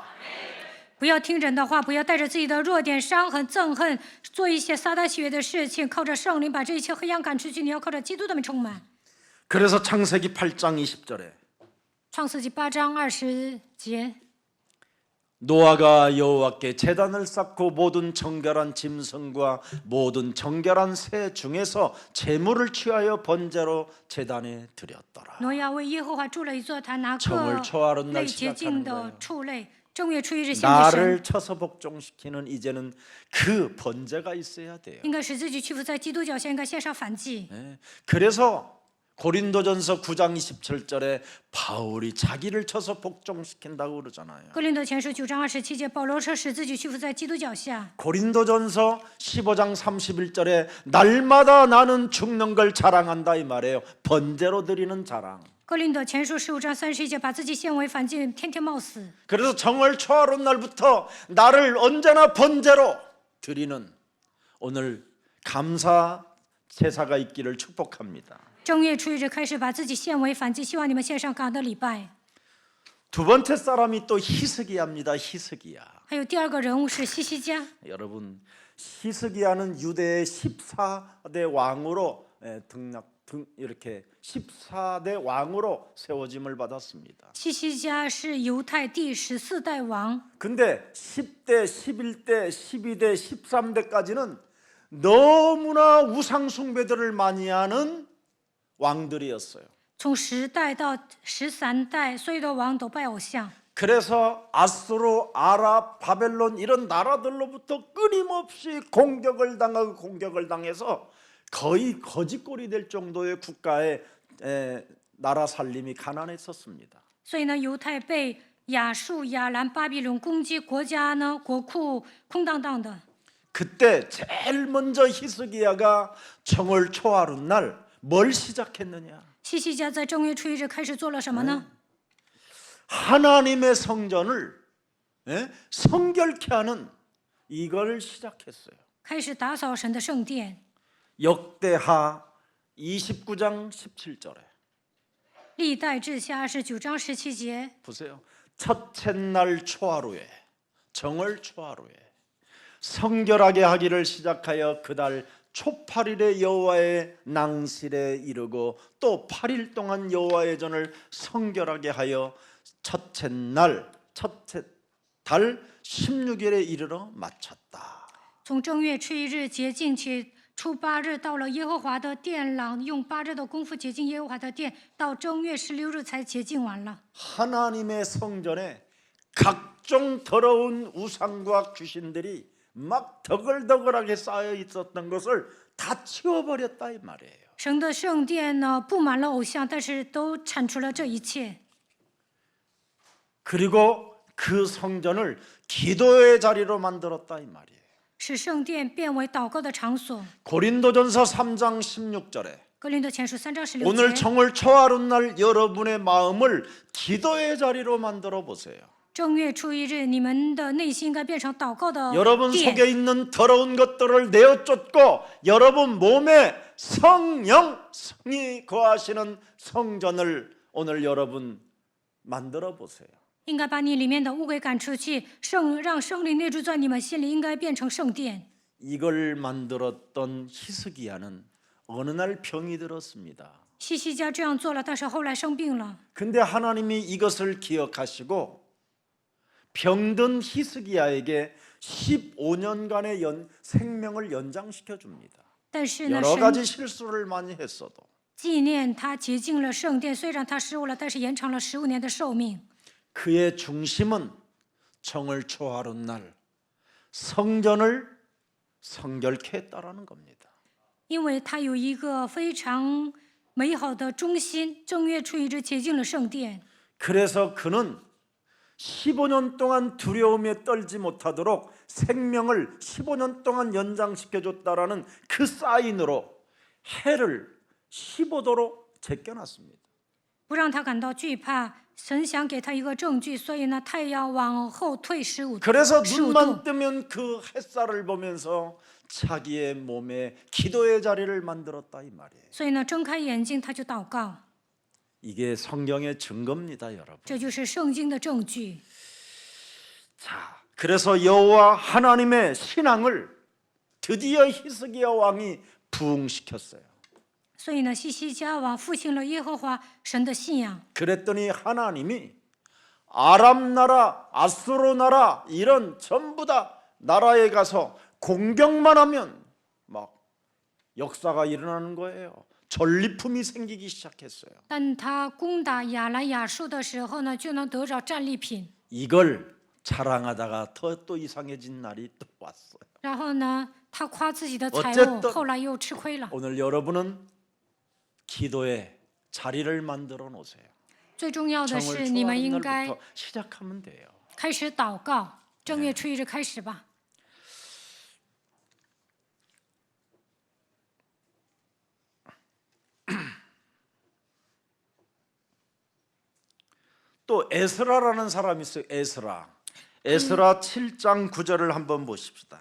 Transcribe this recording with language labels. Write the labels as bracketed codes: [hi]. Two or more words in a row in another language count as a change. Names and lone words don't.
[zh] 不要听人的话，不要带着自己的弱点、伤痕、憎恨，做一些撒旦喜悦的事情，靠着圣灵把这一切黑暗赶出去。你要靠着基督的名充满。 [ko] 그래서 창세기 8장 20절에 [zh] 创世纪8章20节， [ko] 노아가 여호와께 제단을 쌓고 모든 정결한 짐승과 모든 정결한 새 중에서 제물을 취하여 번제로 제단에 드렸더라. [zh] 挪亚为耶和华筑了一座坛，拿 [ko] 정을 [zh] 各 [ko] 초하는 [zh] 类 [ko] 날 [zh] 洁净 [ko] 시작하는 [zh] 的 [ko] 거예요. [zh] 畜类，正月初一日献给神， [ko] 나를 쳐서 복종시키는 이제는 그 번제가 있어야 돼요. [zh] 应该使自己屈服在基督脚下，应该献上反祭。 [ko] 네. 그래서 고린도전서 9장 27절에 바울이 자기를 쳐서 복종시킨다고 그러잖아요. [zh] 哥林多前书9章27节，保罗说使自己屈服在基督脚下。 [ko] 고린도전서 15장 31절에 날마다 나는 죽는 걸 자랑한다 이 말이에요. 번제로 드리는 자랑. [zh] 哥林多前书15章31节，把自己献为反祭，天天冒死。 [ko] 그래서 정월 초하룻 날부터 나를 언제나 번제로 드리는 오늘 감사 제사가 있기를 축복합니다. [zh] 正月初一日开始，把自己献为反祭，希望你们献上感恩的礼拜。 [ko] 두 번째 사람이 또 히스기야입니다. 히스기야. [zh] 还有第二个人物是西西家。 [ko] 여러분, 히스기야는 유대의 14대 왕으로 이렇게 14대 왕으로 세워짐을 받았습니다. [zh] 西西家是犹太第14代王， [ko] 근데 10대, 11대, 12대, 13대까지는 너무나 우상 숭배들을 많이 하는 왕들이었어요. [zh] 从10代到13代，所有的王都拜偶像。 [ko] 그래서 아수르, 아랍, 바벨론 이런 나라들로부터 끊임없이 공격을 당해서 거의 거지꼴이 될 정도의 국가의 나라 살림이 가난했었습니다. [zh] 所以呢，犹太被亚述、亚兰、巴比伦攻击，国家呢国库空荡荡的。 [ko] 그때 제일 먼저 히스기야가 정월 초하룻날 뭘 시작했느냐? [zh] 西西家在正月初一日开始做了什么呢？ [ko] 하나님의 성전을 성결케 하는 이걸 시작했어요. [zh] 开始打扫神的圣殿。 [ko] 역대하 29장 17절에 [zh] 历代志下29章17节， [ko] 보세요. 첫째 날 초하루에 정월 초하루에 성결하게 하기를 시작하여 그달 초8일에 여호와의 낭실에 이르고 또 8일 동안 여호와의 전을 성결하게 하여 첫째 달 16일에 이르러 마쳤다. [zh] 从正月初一日洁净起，初8日到了耶和华的殿廊，用8日的功夫洁净耶和华的殿，到正月16日才洁净完了。 [ko] 하나님의 성전에 각종 더러운 우상과 귀신들이 막 더글더글하게 쌓여 있었던 것을 다 치워버렸다 이 말이에요. [zh] 神的圣殿呢布满了偶像，但是都铲除了这一切。 [ko] 그리고 그 성전을 기도의 자리로 만들었다 이 말이에요. [zh] 使圣殿变为祷告的场所。 [ko] 고린도전서 3장 16절에 [zh] 哥林多前书3章16 [ko] 오늘 [zh] 节， [ko] 정월 초하룻날 여러분의 마음을 기도의 자리로 만들어 보세요. [zh] 正月初一日，你们的内心应该变成祷告的 [ko] 여러분 [zh] 殿。 [ko] 속에 있는 더러운 것들을 내어 쫓고 여러분 몸에 성령이 거하시는 성전을 오늘 여러분 만들어 보세요. [zh] 应该把你里面的污鬼赶出去，让圣灵内住在你们心里，应该变成圣殿。 [ko] 이걸 만들었던 히스기야는 어느 날 병이 들었습니다. [zh] 西西家这样做了，但是后来生病了。 [ko] 근데 하나님이 이것을 기억하시고 병든 히스기야에게 15년간의 생명을 연장시켜 줍니다. [zh] 但是呢， [ko] 여러 [zh] 神 [ko] 가지 실수를 많이 했어도 [zh] 纪念他洁净了圣殿，虽然他失误了，但是延长了15年的寿命。 [ko] 그의 중심은 정월 초하룻날 성전을 성결케 했다라는 겁니다. [zh] 因为他有一个非常美好的中心，正月初一日洁净了圣殿。 [ko] 그래서 그는 15년 동안 두려움에 떨지 못하도록 생명을 15년 동안 연장시켜줬다라는 그 사인으로 해를 15도로 제껴놨습니다. [zh] 不让他感到惧怕，神想给他一个证据，所以呢，太阳往后退15 [ko] 그래서 [zh] 度。 [ko] 눈만 뜨면 그 햇살을 보면서 자기의 몸에 기도의 자리를 만들었다 이 말이에요. [zh] 所以呢，睁开眼睛他就祷告， [ko] 이게 성경의 증거입니다, 여러분. [zh] 这就是圣经的证据。 [ko] 자, 그래서 여호와 하나님의 신앙을 드디어 히스기야 왕이 부흥시켰어요. [zh] 所以呢，西西家王复兴了耶和华神的信仰。 [ko] 그랬더니 하나님이 아람 나라, 아수르 나라 이런 전부 다 나라에 가서 공격만 하면 막 역사가 일어나는 거예요. 전리품이 생기기 시작했어요. [zh] 但他攻打亚兰亚述的时候呢，就能得着战利品。 [ko] 이걸 자랑하다가 또 이상해진 날이 또 왔어요. [zh] 然后呢，他夸自己的财物， [ko] 어쨌든 [zh] 后来又吃亏了。 [ko] 오늘 여러분은 기도의 자리를 만들어 놓으세요. [zh] 最重要的 [ko] 정월 [zh] 是，你们应该 [ko] 초하룻날부터 시작하면 돼요. [zh] 开始祷告，正月初一日开始吧。 [ko] 또 에스라라는 사람이 있어요. 에스라 7장 9절을 한번 보십시다.